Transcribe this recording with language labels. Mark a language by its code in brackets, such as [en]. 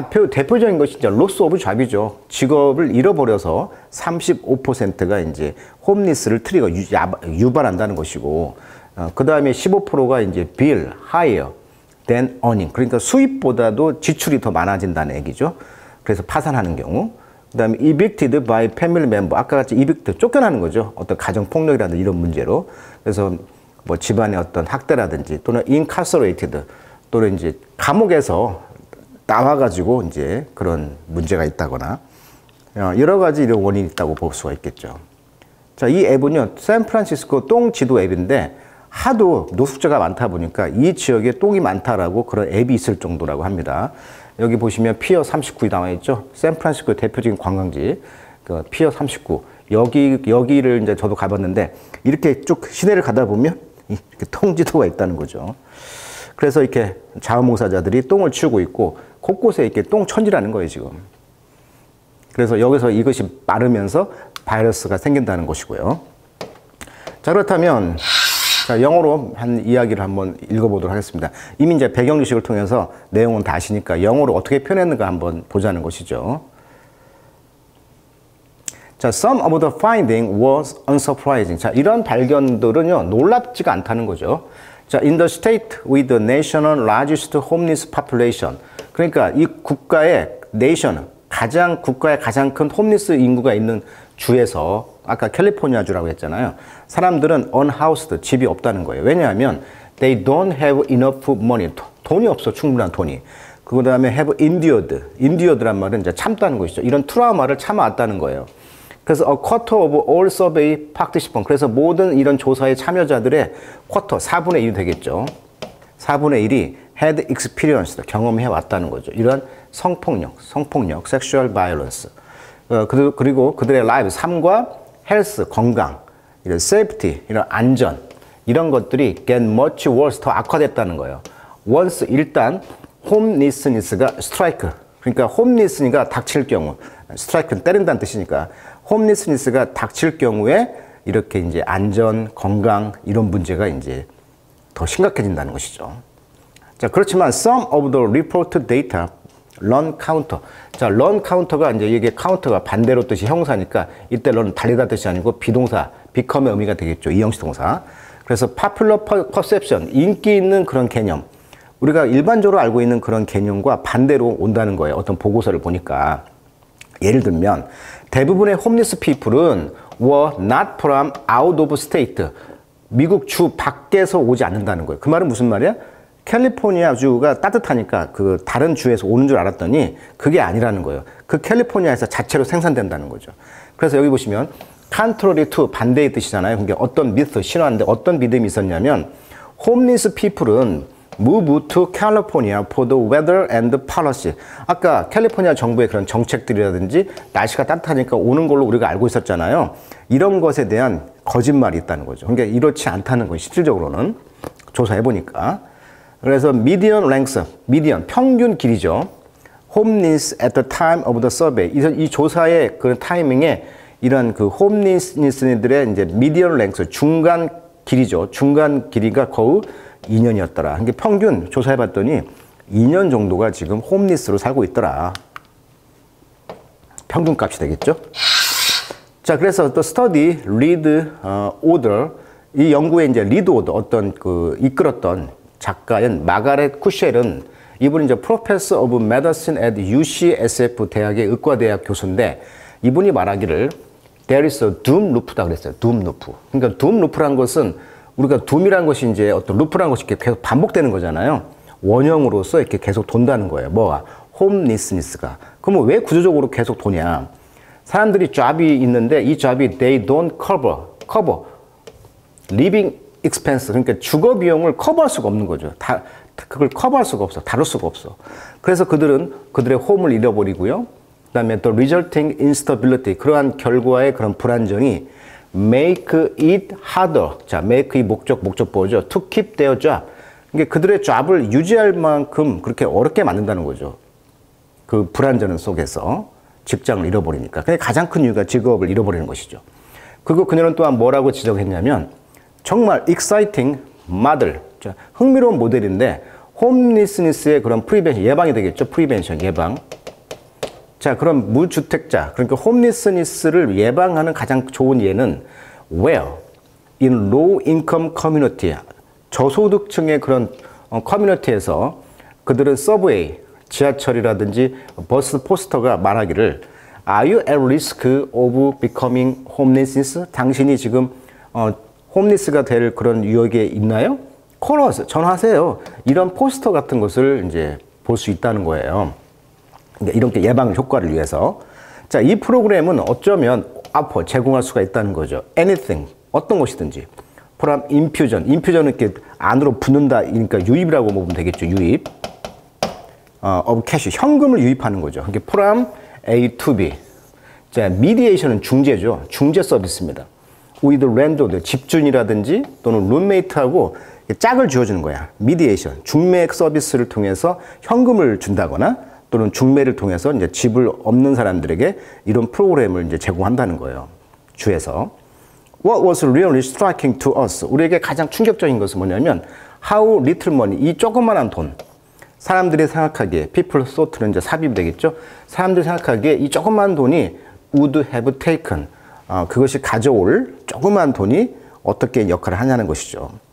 [ko] 대표적인 것이 이제 로스 오브 잡이죠. 직업을 잃어버려서 35%가 이제 홈리스를 유발한다는 것이고, 그 다음에 15%가 이제 [en] bill higher than earning. [ko] 그러니까 수입보다도 지출이 더 많아진다는 얘기죠. 그래서 파산하는 경우. [en] 그 다음에 evicted by family member. [ko] 아까 같이 evict, 쫓겨나는 거죠. 어떤 가정폭력이라든지 이런 문제로. 그래서 뭐 집안의 어떤 학대라든지 또는 incarcerated, 또는 이제 감옥에서 나와가지고 이제 그런 문제가 있다거나 여러 가지 이런 원인이 있다고 볼 수가 있겠죠. 자, 이 앱은요, 샌프란시스코 똥 지도 앱인데 하도 노숙자가 많다 보니까 이 지역에 똥이 많다라고 그런 앱이 있을 정도라고 합니다. 여기 보시면 피어 39이 나와 있죠. 샌프란시스코의 대표적인 관광지, 그 피어 39. 여기를 이제 저도 가봤는데 이렇게 쭉 시내를 가다 보면 이렇게 똥 지도가 있다는 거죠. 그래서 이렇게 자원봉사자들이 똥을 치우고 있고 곳곳에 이렇게 똥천지라는 거예요, 지금. 그래서 여기서 이것이 마르면서 바이러스가 생긴다는 것이고요. 자, 그렇다면 자, 영어로 한 이야기를 한번 읽어보도록 하겠습니다. 이미 이제 배경지식을 통해서 내용은 다 아시니까 영어로 어떻게 표현했는가 한번 보자는 것이죠. [en] 자, some of the finding was unsurprising. [ko] 자, 이런 발견들은요, 놀랍지가 않다는 거죠. [en] 자, in the state with the national largest homeless population. [ko] 그러니까 이 국가의 nation, 국가의 가장 큰 홈리스 인구가 있는 주에서, 아까 캘리포니아주라고 했잖아요. 사람들은 unhoused, 집이 없다는 거예요. 왜냐하면 [en] they don't have enough money. [ko] 돈이 없어, 충분한 돈이. 그 다음에 have endured란 말은 이제 참다는 것이죠. 이런 트라우마를 참아왔다는 거예요. 그래서 [en] a quarter of all survey participants. [ko] 그래서 모든 이런 조사의 참여자들의 쿼터, 4분의 1이 되겠죠. 4분의 1이 had experienced, 경험해 왔다는 거죠. 이런 성폭력, sexual violence. 그리고 그들의 life, 삶과 health, 건강, 이런 safety, 이런 안전, 이런 것들이 [en] get much worse, [ko] 더 악화됐다는 거예요. once, 일단 homelessness가 strike, 그러니까 homeless가 닥칠 경우, strike는 때린다는 뜻이니까 homelessness가 닥칠 경우에 이렇게 이제 안전, 건강 이런 문제가 이제 더 심각해진다는 것이죠. 자, 그렇지만 [en] some of the reported data run counter. [ko] 자, run counter가 이제 이게 counter가 반대로 뜻이 형사니까 이때 run 달리다 뜻이 아니고 비동사, become의 의미가 되겠죠. 이형식 동사. 그래서 [en] popular perception, [ko] 인기 있는 그런 개념. 우리가 일반적으로 알고 있는 그런 개념과 반대로 온다는 거예요. 어떤 보고서를 보니까. 예를 들면 대부분의 홈리스 피플은 [en] were not from out of state. [ko] 미국 주 밖에서 오지 않는다는 거예요. 그 말은 무슨 말이야? 캘리포니아 주가 따뜻하니까 그 다른 주에서 오는 줄 알았더니 그게 아니라는 거예요. 그 캘리포니아에서 자체로 생산된다는 거죠. 그래서 여기 보시면 contrary to, 반대의 뜻이잖아요. 그러니까 어떤 미스, 신화인데 어떤 믿음이 있었냐면 [en] homeless people은 move to California for the weather and the policy. [ko] 아까 캘리포니아 정부의 그런 정책들이라든지 날씨가 따뜻하니까 오는 걸로 우리가 알고 있었잖아요. 이런 것에 대한 거짓말이 있다는 거죠. 그러니까 이렇지 않다는 거예요. 실질적으로는 조사해보니까. 그래서 median length, median, 평균 길이죠. [en] homeless at the time of the survey. [ko] 이 조사의 그 타이밍에 이런 그 homeless들의 이제 median length, 중간 길이죠. 중간 길이가 거의 2년이었더라. 그러니까 평균 조사해봤더니 2년 정도가 지금 홈리스로 살고 있더라. 평균값이 되겠죠. 자, 그래서 또 study, read, order, 이 연구의 이제 read order, 어떤 그 이끌었던 작가인 마가렛 쿠쉘은 이분이 이제 [en] Professor of Medicine at UCSF [ko] 대학의 의과대학 교수인데 이분이 말하기를 [en] there is a doom loop [ko] 다 그랬어요. [en] doom loop. [ko] 그러니까 doom loop라는 것은 우리가 doom이라는 것이 이제 어떤 loop라는 것이 이렇게 계속 반복되는 거잖아요. 원형으로서 이렇게 계속 돈다는 거예요. 뭐가? homelessness가. 그러면 왜 구조적으로 계속 도냐? 사람들이 job이 있는데 이 job이 [en] they don't cover living [ko] expense, 그러니까 주거 비용을 커버할 수가 없는 거죠. 그걸 커버할 수가 없어. 다룰 수가 없어. 그래서 그들은 그들의 홈을 잃어버리고요. 그다음에 또 [en] resulting instability, [ko] 그러한 결과의 그런 불안정이 [en] make it harder. [ko] 자, make 이 목적보호죠. [en] to keep their job. [ko] 이게 그들의 job을 유지할 만큼 그렇게 어렵게 만든다는 거죠. 그 불안전 속에서 직장을 잃어버리니까. 근데 가장 큰 이유가 직업을 잃어버리는 것이죠. 그리고 그녀는 또한 뭐라고 지적했냐면 정말 [en] exciting model, [ko] 흥미로운 모델인데 홈리스니스의 그런 프리벤션, 예방이 되겠죠. 프리벤션, 예방. 자, 그럼 무주택자, 그러니까 홈리스니스를 예방하는 가장 좋은 예는 where? [en] in low income community, [ko] 저소득층의 그런 커뮤니티에서 그들은 서브웨이, 지하철이라든지 버스 포스터가 말하기를 [en] Are you at risk of becoming homeless? [ko] 당신이 지금 홈리스가 될 그런 위험에 있나요? [en] Call us, [ko] 전화하세요. 이런 포스터 같은 것을 이제 볼 수 있다는 거예요. 그러니까 이렇게 예방 효과를 위해서. 자, 이 프로그램은 어쩌면 앞으로 제공할 수가 있다는 거죠. Anything, 어떤 것이든지. from infusion, infusion은 이렇게 안으로 붓는다, 그러니까 유입이라고 보면 되겠죠. 유입. of cash, 현금을 유입하는 거죠. [en] 그러니까 from A to B. [ko] 자, mediation은 중재죠. 중재 서비스입니다. [en] with landlord, [ko] 집주인이라든지 또는 룸메이트하고 짝을 지어주는 거야. mediation, 중매 서비스를 통해서 현금을 준다거나 또는 중매를 통해서 이제 집을 없는 사람들에게 이런 프로그램을 이제 제공한다는 거예요. 주에서. [en] What was really striking to us? [ko] 우리에게 가장 충격적인 것은 뭐냐면 [en] how little money, [ko] 이 조그만한 돈. 사람들이 생각하기에, people thought는 이제 삽입이 되겠죠. 사람들이 생각하기에 이 조그만 돈이 [en] would have taken, [ko] 그것이 가져올 조그만 돈이 어떻게 역할을 하냐는 것이죠.